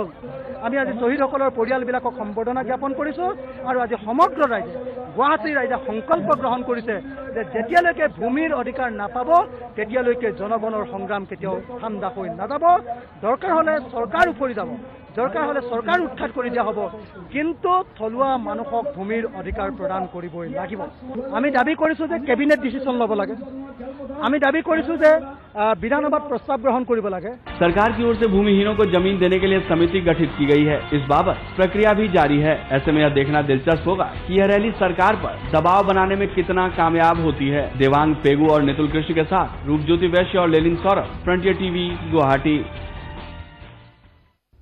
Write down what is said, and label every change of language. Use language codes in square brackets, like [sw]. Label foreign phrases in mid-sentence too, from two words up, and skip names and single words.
[as] আমি আজি শ্বহীদসকলৰ পৰিয়ালবিলাকক সম্বৰ্ধনা জ্ঞাপন কৰিছোঁ আৰু আজি সমগ্ৰ ৰাইজে, গুৱাহাটীৰ ৰাইজে সংকল্প গ্ৰহণ কৰিছে যে যেতিয়ালৈকে ভূমিৰ অধিকাৰ নাপাব তেতিয়ালৈকে জনগণৰ সংগ্ৰাম কেতিয়াও ঠাণ্ডা হৈ নাযাব। দৰকাৰ হ'লে চৰকাৰ উফৰি যাব, দৰকাৰ হ'লে চৰকাৰ উৎখাত কৰি দিয়া হ'ব, কিন্তু থলুৱা মানুহক ভূমিৰ অধিকাৰ প্ৰদান কৰিবই লাগিব। আমি দাবী কৰিছোঁ যে [en] cabinet decision [as] ল'ব লাগে। আমি দাবী কৰিছোঁ যে বিধানসভা প্ৰস্তাৱ গ্ৰহণ কৰিব লাগে। [hi] सरकार की ओर से भूमिहीनों को जमीन देने के लिए समिति गठित की गई है। इस बाबत प्रक्रिया भी जारी है। ऐसे में यह देखना दिलचस्प होगा कि यह रैली सरकार पर दबाव बनाने में कितना कामयाब होती है। देवांग पेगू और नितुल कृष्ण के साथ रूपज्योति वैश्य और लेलिन सौरभ, फ्रंटियर टीवी, गुवाहाटी।